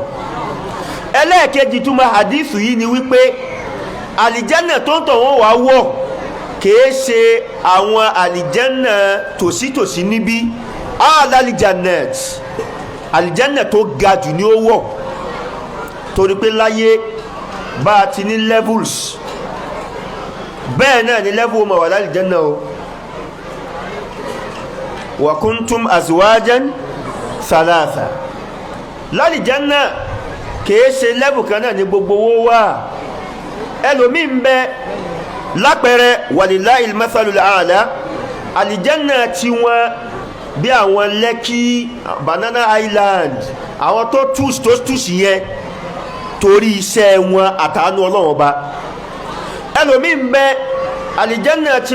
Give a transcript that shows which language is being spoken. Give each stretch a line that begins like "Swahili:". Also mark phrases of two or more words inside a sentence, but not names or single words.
Yoruba: ẹlẹ́ẹ̀kejì túmọ̀ hadithu yìí ni wípé àlìjẹ́nà tó ń tọ̀ wọ́n wá wọ̀ kìí ṣe àwọn àlìjẹ́nà tòsítòsí níbí àlìjẹ́nà tó ga jù ní ó wọ̀ torí pé láyé bá a ti ní levels bẹ́ẹ̀ náà ni level ma wà lálìjẹ́nà o
Arabic: وكنتم أزواجا ثلاثة
Yoruba: lálìjẹ́nà kìí ṣe level kan náà ní gbogbo owó wà ẹlòmí ń bẹ lápẹẹrẹ
Arabic: ولله المثل الأعلى
Yoruba: àlìjẹ́nà tí wọ́n bí àwọn Lẹ́kì Banana Island àwọn tó túùsì yẹn torí iṣẹ́ wọn àtàánú Ọlọ́run Ọba ẹlòmí ń bẹ àlìjẹ́nà tí